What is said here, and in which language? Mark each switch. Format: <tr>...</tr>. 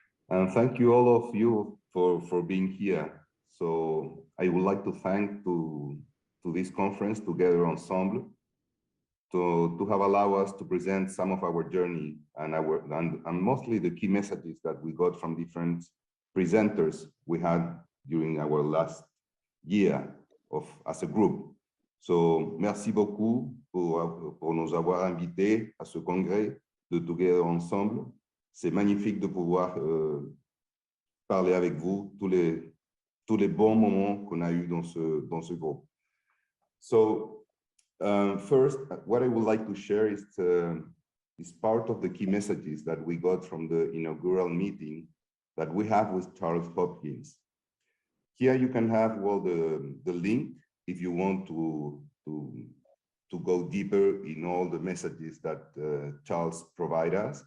<en>And thank you all of you for being here. So I would like to thank to this conference, Together Ensemble, to have allowed us to present some of our journey and mostly the key messages that we got from different presenters we had during our last year as a group.</en> <fr>So merci beaucoup pour nous avoir invités à ce congrès de Together Ensemble. C'est magnifique de pouvoir parler avec vous tous les bons moments qu'on a eu dans ce groupe.</fr> <en>So first, what I would like to share is part of the key messages that we got from the inaugural meeting that we have with Charles Hopkins. Here you can have, well, the link if you want to go deeper in all the messages that Charles provide us.</en>